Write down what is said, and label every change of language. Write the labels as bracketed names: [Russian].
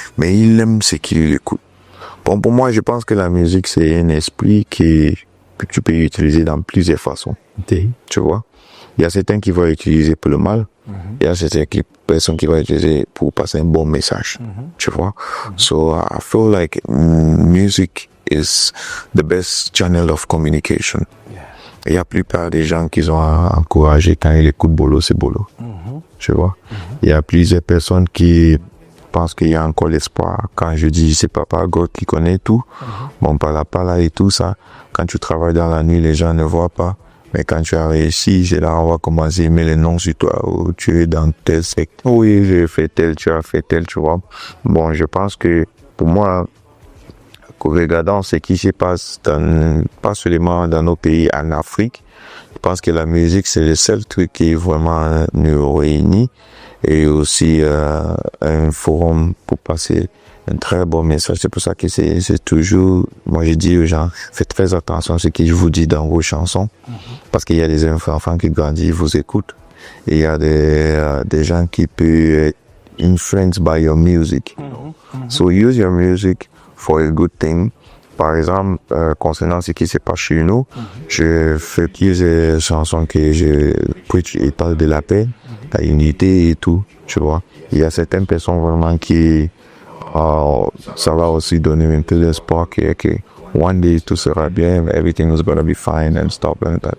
[French] Mais il aime ce qu'il écoute. Bon, pour moi, je pense que la musique, c'est un esprit que tu peux utiliser dans plusieurs façons. Tu vois? Il y a certains qui vont utiliser pour le mal. Il y a certaines personnes qui vont utiliser pour passer un bon message. Tu vois? [English] So, I feel like music is the best channel of communication. [French] Il y a la plupart des gens qui ont encouragé quand ils écoutent Bolo, c'est Bolo. Tu vois? Il y a plusieurs personnes qui pensent qu'il y a encore l'espoir. Quand je dis c'est Papa God qui connaît tout, bon, Pala et tout ça, quand tu travailles dans la nuit, les gens ne voient pas. Mais quand tu as réussi, c'est là on va commencer à mettre les noms sur toi. Oh, tu es dans tel secte. Oui, j'ai fait tel, tu as fait tel, tu vois. Bon, je pense que pour moi, regardant ce qui se passe pas seulement dans nos pays, en Afrique, je pense que la musique, c'est le seul truc qui vraiment nous réunit et aussi un forum pour passer un très bon message. C'est pour ça que c'est toujours, moi je dis aux gens, faites très attention à ce que je vous dis dans vos chansons, parce qu'il y a des enfants qui grandissent, ils vous écoutent, et il y a des gens qui peuvent être [English] influenced by your music. So use your music for a good thing. [French] Par exemple, concernant ce qui se passe chez nous, je fais plusieurs chansons que je preach et parle de la paix, la unité et tout, tu vois. Il y a certaines personnes vraiment qui ça va aussi donner un peu d'espoir que [English] one day [French] tout sera bien, [English] everything is gonna be fine and stuff like that.